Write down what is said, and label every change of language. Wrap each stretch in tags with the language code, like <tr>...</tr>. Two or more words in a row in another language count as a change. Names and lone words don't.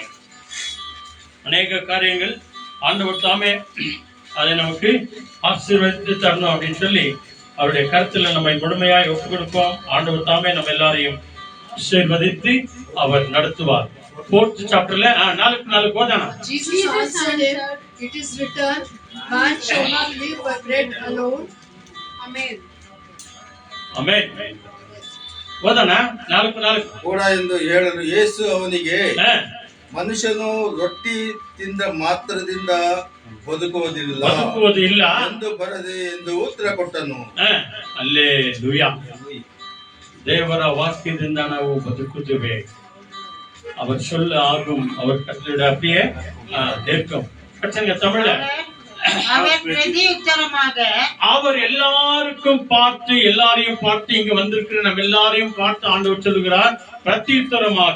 <ta>அநேக காரியங்கள் ஆண்டவர் தாமே அதை நமக்கு ஆசீர்வதித்து தரணும் அப்படின்னு சொல்லி அவருடைய கருத்துல நம்மை முழுமையாய் ஒப்புக் கொடுப்போம். ஆண்டவர் தாமே நம்ம எல்லாரையும் ஆசீர்வதித்து அவர் நடத்துவார். 4th chapterல 4 போதானா?</ta> <en>Jesus answered, it is written, man shall not live by bread alone. Amen.</en> <kn>ಆಮೆನ್. ಓದೋಣ 4 ಕೂಡ ಎಂದು ಹೇಳಲು ಯೇಸು ಅವನಿಗೆ, ಮನುಷ್ಯನು ರೊಟ್ಟಿ ತಿಂದ ಮಾತ್ರದಿಂದ ಬದುಕುವುದಿಲ್ಲ ಎಂದು ಬರದೆ ಎಂದು ಉತ್ತರ ಕೊಟ್ಟನು. அல்லேலூயா. தேவர வாக்கியದಿಂದ ನಾವು ಬದುಕುತ್ತೇವೆ.</kn> <ta>அவர் சொல்ல ஆகும், அவர் கட்டளையிட அப்படியே நிற்கும். கட்டளைங்க தமிழ்ல அவர் பிரதியுத்தரமாக, அவர் எல்லாரையும் பார்த்து இங்க வந்திருக்கிற நம்ம எல்லாரையும் பார்த்து ஆண்டவர் சொல்லுகிறார், பிரதியுத்தரமாக,</ta>